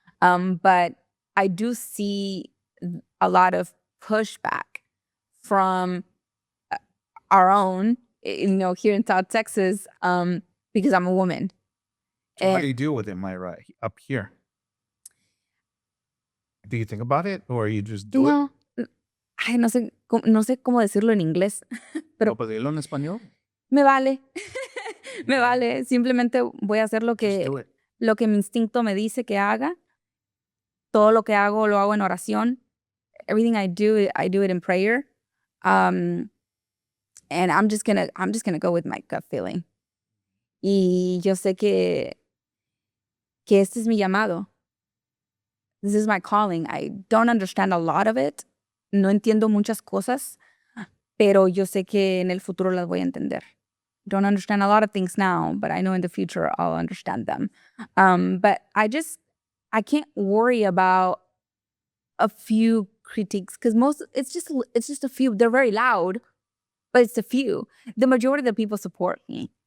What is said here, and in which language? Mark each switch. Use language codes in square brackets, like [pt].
[en] But I do see a lot of pushback from our own, you know, here in South Texas, because I'm a woman. So how do you deal with it, Mayra, up here? Do you think about it, or you just do it? [es] Ay, no sé cómo decirlo en inglés, pero No, pues dilo en español. me vale. Me vale. Simplemente voy a hacer [en] Just do it. [es] lo que mi instinto me dice que haga. Todo lo que hago, lo hago en oración. [en] Everything I do it in prayer. And I'm just gonna go with my gut feeling. [es] Y yo sé que este es mi llamado. [en] This is my calling. I don't understand a lot of it. [es] No entiendo muchas cosas, pero yo sé que en el futuro las voy a entender. [en] Don't understand a lot of things now, but I know in the future I'll understand them. But I can't worry about a few critiques, because it's just a few. They're very loud, but it's a few. The majority of the people support me.